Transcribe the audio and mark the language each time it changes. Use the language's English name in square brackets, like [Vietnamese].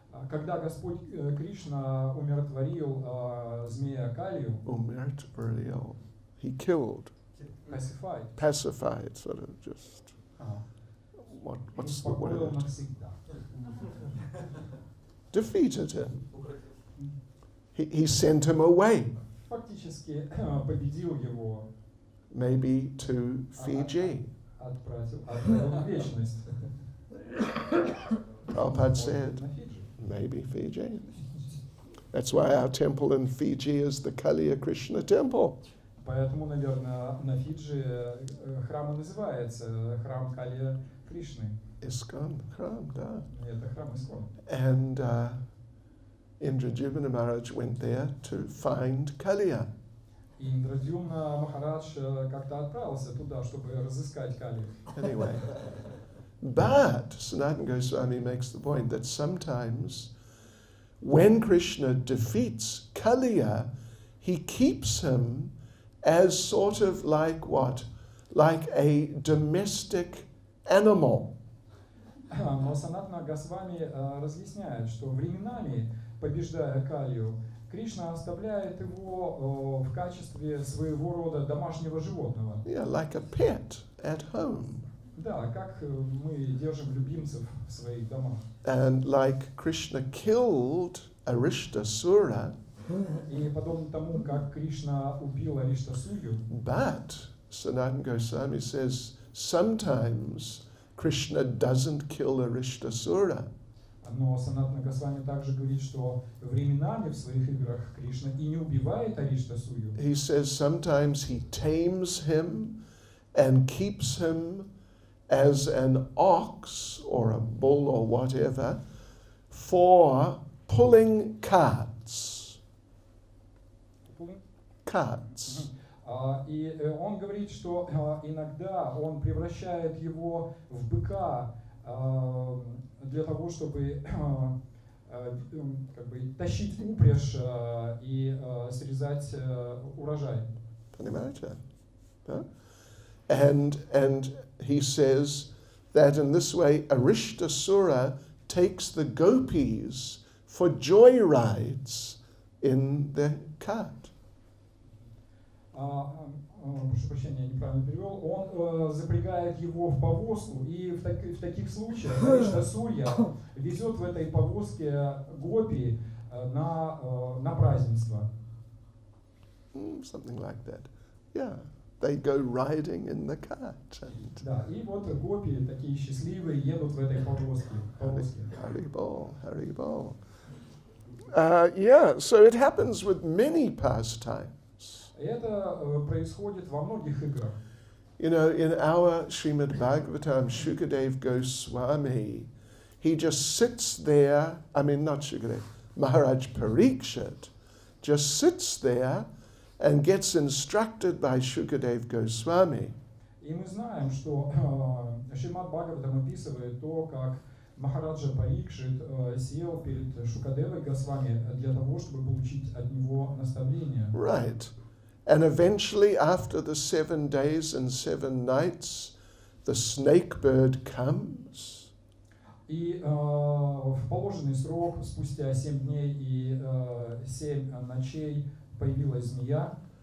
[Russian] Когда Господь Кришна умиротворил змея Калию, [English] Umert he killed, pacified, sort of just, what's the [Russian] успокоил [English] word? [Russian] навсегда. [English] Defeated him. He sent him away, [Russian] Фактически победил его, [English] maybe to Fiji. [Russian] отправил в вечность. [English] Prabhupada said, [Russian] На Фиджи. [English] maybe Fiji. That's why our temple in Fiji is the Kaliya Krishna temple. [Russian] Поэтому, наверное, на Фиджи храм и называется храм Калия Кришны. ISKCON Khram, da. Это храм Искон. [English] And Indradyumna Maharaj went there to find Kaliya. [Russian] И Индрадьюмна Махарадж как-то отправился туда, чтобы разыскать Калию. [English] Anyway, but Sanatana Goswami makes the point that sometimes when Krishna defeats Kaliya, he keeps him as sort of like what? Like a domestic animal. [Russian] Но Санатана Госвами разъясняет, что временами, побеждая Калию, Кришна оставляет его в качестве своего рода домашнего животного. [English] Yeah, like a pet at home. [Russian] Да, как мы держим любимцев в своих домах. [English] And like Krishna killed Arishtasura, [Russian] И подобно тому, как Кришна убил Ариштасую, [English] but Sanatana Goswami says sometimes Krishna doesn't kill Arishtasura. [Russian] но Санатана Госвами также говорит, что временами в своих играх Кришна и не убивает Ариштасую. [English] He says sometimes he tames him and keeps him as an ox or a bull or whatever for pulling carts. Carts. [Russian] И он говорит, что иногда он превращает его в быка для того, чтобы как бы тащить упряжь и срезать урожай. Poнимаете? Huh? [English] And he says that in this way Arishtasura takes the gopis for joy rides in the cart. [Russian] Прошу прощения, я неправильно перевел. Он запрягает его в повозку, и в таких случаях Ариштасурья везет в этой повозке гопи на празднество. [English] Something like that. Yeah. They go riding in the cart. And [Russian] Да, и вот гопи такие счастливые едут в этой повозке. [Sanskrit] Haribol, Haribol. [English] Yeah, so it happens with many pastimes. [Russian] Это происходит во многих играх. [English] You know, in our Srimad Bhagavatam, Shukadev Goswami, he just sits there, not Shukadev, Maharaj Parikshit, just sits there and gets instructed by Shukadev Goswami. [Russian] И мы знаем, что Шримад Бхагаватам описывает то, как Махараджа Парикшит сел перед Шукадевой Госвами для того, чтобы получить от него наставление. [English] Right. And eventually, after the 7 days and 7 nights, the snake bird comes. [Russian] И в положенный срок, спустя 7 дней и 7 ночей, появилась змея.